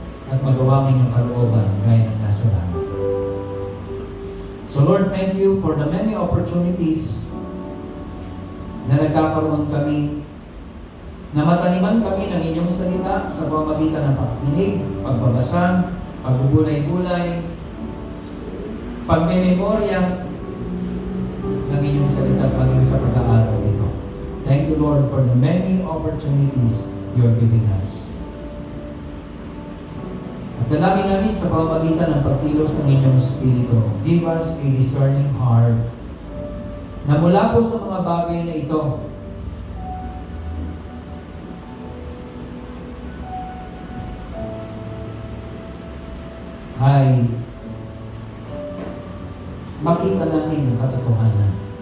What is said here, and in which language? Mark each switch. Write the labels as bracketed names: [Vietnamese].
[Filipino] At magawa ang inyong kalooban gaya ng nasa langit. [English] So Lord, thank you for the many opportunities [Filipino] na nagkakaroon kami na mataniman kami ng inyong salita sa pamamagitan ng pagkinig, pagbabasa, pagbubulay-bulay, pagmememorya ng inyong salita at maging sa pag-aaral nito. [English] Thank you, Lord, for the many opportunities you're giving us. [Filipino] At dalangin namin sa pamamagitan ng pagkilos ng inyong Espiritu, [English] give us a discerning heart [Filipino] na mula po sa mga bagay na ito, ay makita namin ang katotohanan.